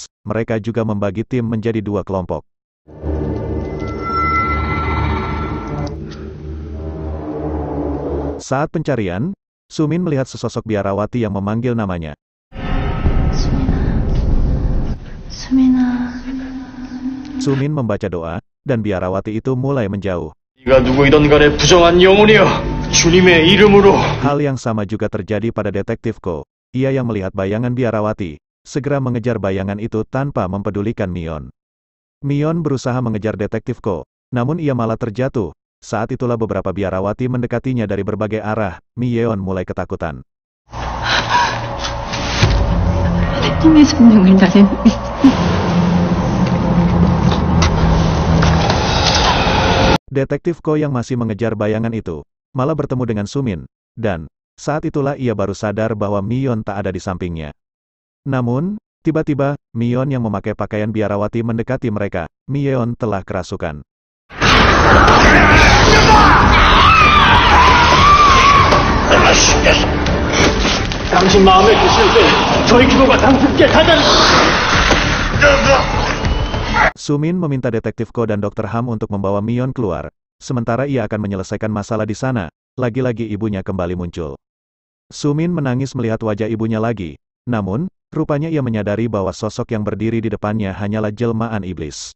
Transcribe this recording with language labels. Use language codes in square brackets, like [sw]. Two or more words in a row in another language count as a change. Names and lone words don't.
[id] Mereka juga membagi tim menjadi dua kelompok. Saat pencarian, Sumin melihat sesosok biarawati yang memanggil namanya. [ko] 수민아. [id] Sumin membaca doa, dan biarawati itu mulai menjauh. [ko] 네가 누구이든 간에 부정한 영혼이여, 주님의 이름으로. [id] Hal yang sama juga terjadi pada Detektif Ko. Ia yang melihat bayangan biarawati, segera mengejar bayangan itu tanpa mempedulikan Mion. Mion berusaha mengejar Detektif Ko, namun ia malah terjatuh. Saat itulah beberapa biarawati mendekatinya dari berbagai arah. Mion mulai ketakutan. [ko] 하나님의 성령을 나는 [id] Detektif Ko yang masih mengejar bayangan itu, malah bertemu dengan Sumin, dan saat itulah ia baru sadar bahwa Mion tak ada di sampingnya. Namun, tiba-tiba, Mion yang memakai pakaian biarawati mendekati mereka. Mion telah kerasukan. [ko] 당신 마음에 드실 때 저희 규모가 당신께 가장. [id] Sumin meminta Detektif Ko dan Dr. Ham untuk membawa Mion keluar, sementara ia akan menyelesaikan masalah di sana. Lagi-lagi ibunya kembali muncul. Sumin menangis melihat wajah ibunya lagi, namun, rupanya ia menyadari bahwa sosok yang berdiri di depannya hanyalah jelmaan iblis.